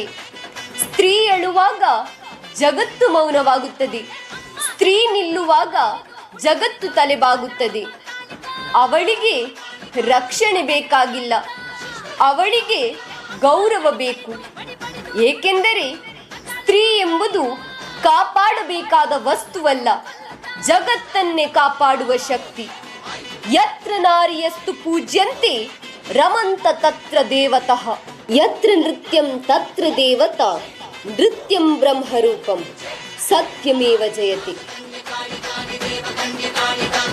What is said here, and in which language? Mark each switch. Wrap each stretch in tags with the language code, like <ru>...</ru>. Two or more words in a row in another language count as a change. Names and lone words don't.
<kn>ಸ್ತ್ರೀ ಅಳುವಾಗ ಜಗತ್ತು ಮೌನವಾಗುತ್ತದೆ, ಸ್ತ್ರೀ ನಿಲ್ಲುವಾಗ ಜಗತ್ತು ತಲೆಬಾಗುತ್ತದೆ. ಅವಳಿಗೆ ರಕ್ಷಣೆ ಬೇಕಾಗಿಲ್ಲ, ಅವಳಿಗೆ ಗೌರವ ಬೇಕು. ಏಕೆಂದರೆ ಸ್ತ್ರೀ ಎಂಬುದು ಕಾಪಾಡಬೇಕಾದ ವಸ್ತುವಲ್ಲ, ಜಗತ್ತನ್ನೇ ಕಾಪಾಡುವ ಶಕ್ತಿ.</kn> <sa>ಯತ್ರ ನಾರಿಯಸ್ತು ಪೂಜ್ಯಂತೆ ರಮಂತ ತತ್ರ ದೇವತಃ ಯತ್ರ ನೃತ್ಯಂ ತತ್ರ ದೇವತಾ ನೃತ್ಯಂ ಬ್ರಹ್ಮರೂಪಂ ಸತ್ಯಮೇವ ಜಯತೆ.</sa>